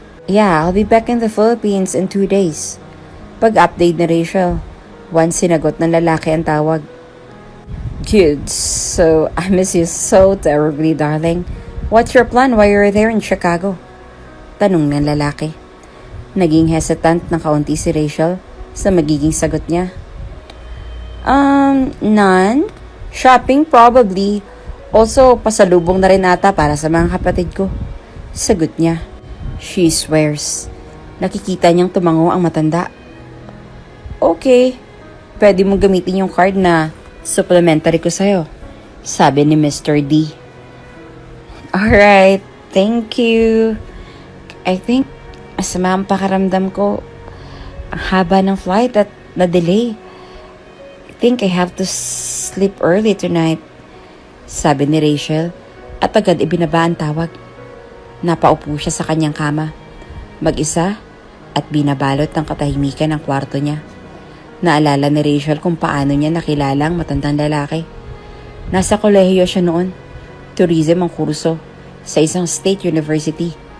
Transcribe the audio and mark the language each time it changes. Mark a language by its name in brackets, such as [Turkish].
[English] Yeah, I'll be back in the Philippines in 2 days. [Filipino] Pag-update ni Rachel, once sinagot ng lalaki ang tawag. [English] Good. So, I miss you so terribly, darling. What's your plan while you're there in Chicago? [Filipino] Tanong ng lalaki. Naging hesitant na kaunti si Rachel sa magiging sagot niya. [English] None. Shopping probably. [Filipino] Also, pasalubong na rin ata para sa mga kapatid ko. Sagot niya. She swears. Nakikita niyang tumango ang matanda. Okay. Pwede mong gamitin yung card na supplementary ko sa'yo. Sabi ni Mr. D. Alright. [English] Thank you. I think [Filipino] masama ang pakaramdam ko. Ang haba ng flight at na-delay. [English] I think I have to sleep early tonight. [Filipino] Sabi ni Rachel at agad ibinaba ang tawag. Napaupo siya sa kanyang kama, mag-isa at binabalot ng katahimikan ang kwarto niya. Naalala ni Rachel kung paano niya nakilala ang matandang lalaki. Nasa kolehiyo siya noon, tourism ang kurso sa isang state university.